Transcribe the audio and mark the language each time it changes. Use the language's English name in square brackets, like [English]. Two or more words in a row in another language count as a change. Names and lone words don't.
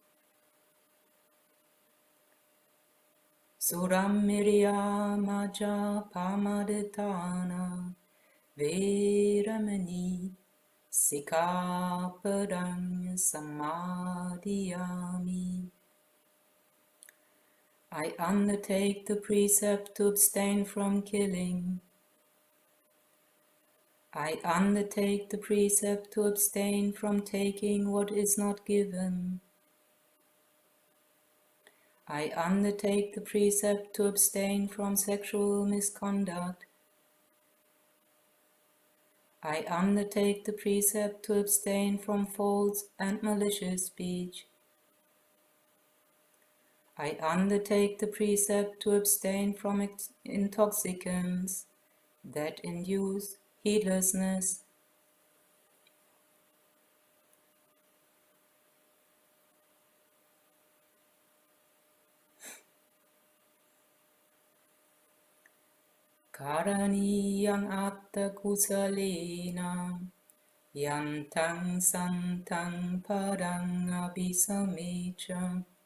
[Pali] Suramirya Maja Pamaditana Veramani Sikkhapadang Samadhiyami. [English] I undertake the precept to abstain from killing. I undertake the precept to abstain from taking what is not given. I undertake the precept to abstain from sexual misconduct. I undertake the precept to abstain from false and malicious speech. I undertake the precept to abstain from intoxicants that induce heedlessness. [Pali] Karaniyang atta kusalena yantang santang padang abhisamecha